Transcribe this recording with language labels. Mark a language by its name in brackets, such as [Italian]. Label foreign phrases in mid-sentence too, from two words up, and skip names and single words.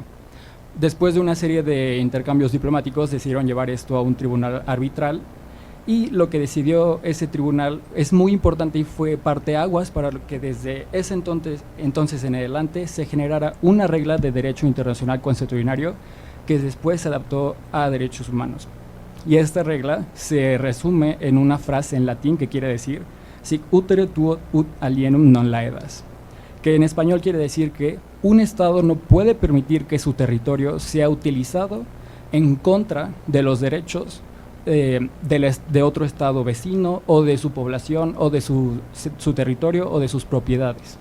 [Spanish] Después de una serie de intercambios diplomáticos, decidieron llevar esto a un tribunal arbitral, y lo que decidió ese tribunal es muy importante y fue parteaguas para que desde ese entonces en adelante se generara una regla de derecho internacional consuetudinario que después se adaptó a derechos humanos. Y esta regla se resume en una frase en latín que quiere decir [Latin] sic utere tuo ut alienum non laedas, [Spanish] que en español quiere decir que un Estado no puede permitir que su territorio sea utilizado en contra de los derechos de otro Estado vecino o de su población o de su territorio o de sus propiedades.